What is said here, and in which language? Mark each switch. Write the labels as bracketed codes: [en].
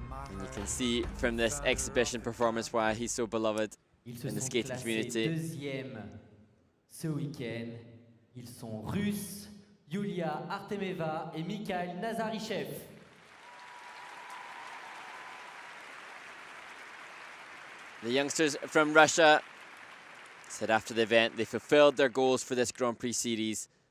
[en] And you can see from this exhibition performance why he's so beloved in the skating community. [fr] Deuxième ce week-end. Ils sont russes, Yulia Artemeva et Mikhail Nazarichev. [en] The youngsters from Russia said after the event they fulfilled their goals for this Grand Prix series.